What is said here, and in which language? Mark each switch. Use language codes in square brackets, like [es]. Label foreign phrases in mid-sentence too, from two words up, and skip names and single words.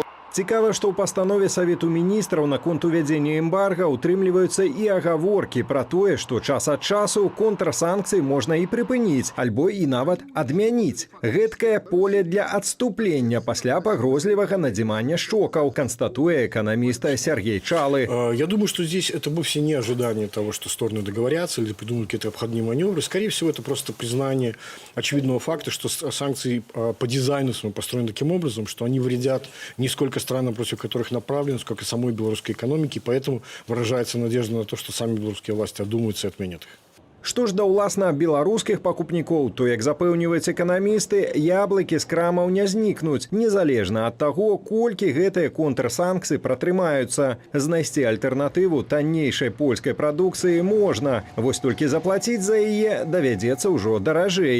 [be] Цікава, што ў пастанове Савету міністраў наконт увядзення эмбарга ўтрымліваюцца і агаворкі пра тое, што час ад часу контрсанкцыі можна і прыпыніць, альбо і нават адмяніць. Гэткае поле для адступлення пасля пагрозлівага надзімання шчокаў, констатуе экономист Сергей Чалы. [ru] Я думаю, что здесь это вовсе не ожидание того, что стороны договорятся или придумают какие-то обходные маневры. Скорее всего, это просто признание очевидного факта, что санкции по дизайну своему построены таким образом, что они вредят не сколько странам, против которых направлены, сколько самой белорусской экономике. Поэтому выражается надежда на то, что сами белорусские власти одумаются и отменят их. [be] Што ж да ўласна беларускіх пакупнікоў, то, як запэўніваюць эканамісты, яблыкі з крамаў не знікнуць, незалежна ад таго, колькі гэтыя контрсанкцыі пратрымаюцца. Знайсці альтэрнатыву таннейшай польскай прадукцыі можна, вось толькі заплаціць за яе давядзецца ўжо даражэй.